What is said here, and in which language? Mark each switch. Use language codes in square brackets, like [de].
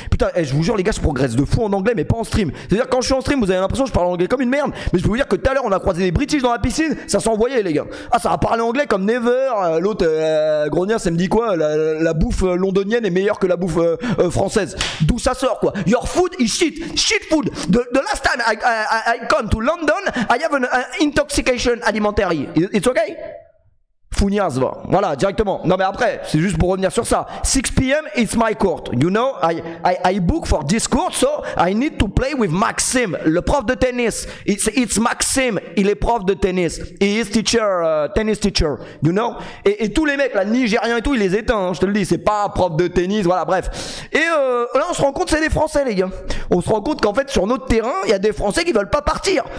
[fr] Putain, je vous jure, les gars, je progresse de fou en anglais, mais pas en stream. C'est-à-dire, quand je suis en stream, vous avez l'impression que je parle anglais comme une merde. Mais je peux vous dire que tout à l'heure, on a croisé des British dans la piscine, ça s'envoyait, les gars. Ah, ça a parlé anglais comme never. L'autre, Grognière, ça me dit quoi? La bouffe londonienne est meilleure que la bouffe française. D'où ça sort, quoi? [en] Your food is shit food. The last time I come to London, I have an intoxication alimentary. It's okay? [fr] Founias, va. Voilà, directement. Non mais après, c'est juste pour revenir sur ça. [en] 6 p.m. it's my court. You know, I book for this court, so I need to play with Maxime, [fr] le prof de tennis. [en] It's Maxime, [fr] il est prof de tennis. [en] He is teacher, tennis teacher. You know. [fr] Et tous les mecs, là, nigériens et tout, il les éteint. Hein, je te le dis, c'est pas prof de tennis, voilà, bref. Et là, on se rend compte, c'est des Français, les gars. On se rend compte qu'en fait, sur notre terrain, il y a des Français qui veulent pas partir.